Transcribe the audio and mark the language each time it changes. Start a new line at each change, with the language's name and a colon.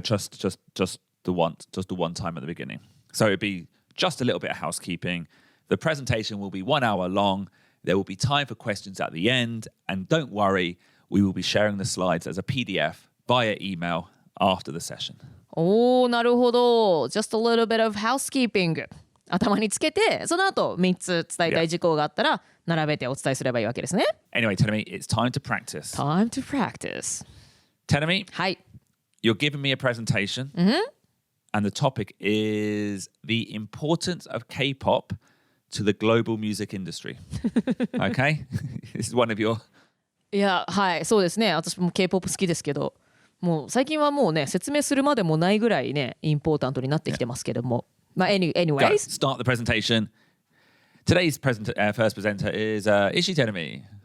English: Just the one time at the beginning. So it'd be just a little bit of housekeeping. The presentation will be 1 hour long. There will be time for questions at the end. And don't worry, we will be sharing the slides as a PDF via email after the session.
Japanese: なるほど。
English: Just a little bit of housekeeping.
Japanese: 頭につけて、その後3つ伝えたい事項があったら、並べてお伝えすればいいわけですね。
English: Anyway, Tenemi, it's time to practice. Time to practice. Tenemi,
Japanese: はい。
English: you're giving me a presentation. And the topic is the importance of K-pop to the global music industry. Okay? This is one of your...
Japanese: いや、はい、そうですね。私も K-POP 好きですけど、もう最近はもうね、説明するまでもないぐらいね、インポータントになってきてますけども。
English: anyways. Start the presentation. Today's first presenter is Ishii Tenemi.